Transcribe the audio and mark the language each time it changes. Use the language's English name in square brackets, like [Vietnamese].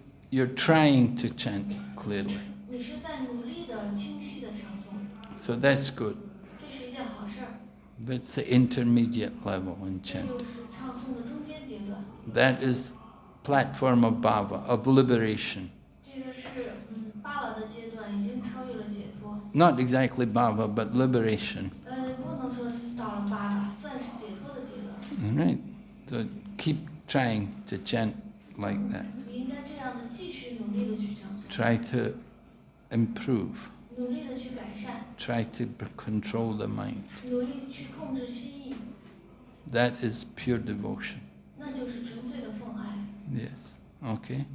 [English] You're trying to chant clearly. [Chinese] 你是在努力的、清晰的唱诵。 [English] So that's good. [Chinese] 这是一件好事儿。 [English] That's the intermediate level in [Chinese] 这 [English] chant. [Chinese] 就是唱诵的中间阶段。 [English] That is platform of bhava, of liberation. [Chinese] 这个是巴瓦的阶段，已经超越了解脱。 [English] Not exactly bhava, but liberation. [Chinese] 不能说是到了巴瓦，算是解脱的阶段。 [English] All right. So keep trying to chant like that. [Chinese] 你应该这样的继续努力的去唱诵。 [English] Try to improve. [Chinese] 努力的去改善。 [English] Try to control the mind. [Chinese] 努力去控制心意。 [English] That is pure devotion. [Chinese] 那就是纯粹的奉爱。 [English] Yes. Okay.